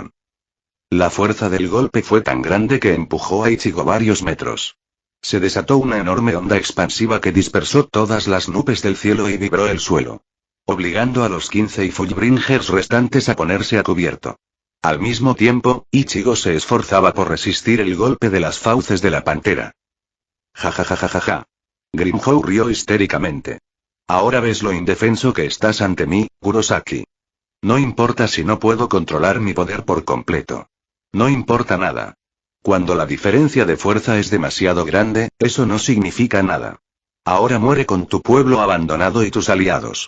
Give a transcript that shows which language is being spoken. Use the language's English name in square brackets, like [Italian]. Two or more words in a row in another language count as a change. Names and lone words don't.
[Spanish] La fuerza del golpe fue tan grande que empujó a Ichigo varios metros. Se desató una enorme onda expansiva que dispersó todas las nubes del cielo y vibró el suelo, obligando a los 15 Fullbringers restantes a ponerse a cubierto. Al mismo tiempo, Ichigo se esforzaba por resistir el golpe de las fauces de la pantera. Ja ja ja ja ja ja. Grimhow rió histéricamente. Ahora ves lo indefenso que estás ante mí, Kurosaki. No importa si no puedo controlar mi poder por completo. No importa nada. Cuando la diferencia de fuerza es demasiado grande, eso no significa nada. Ahora muere con tu pueblo abandonado y tus aliados.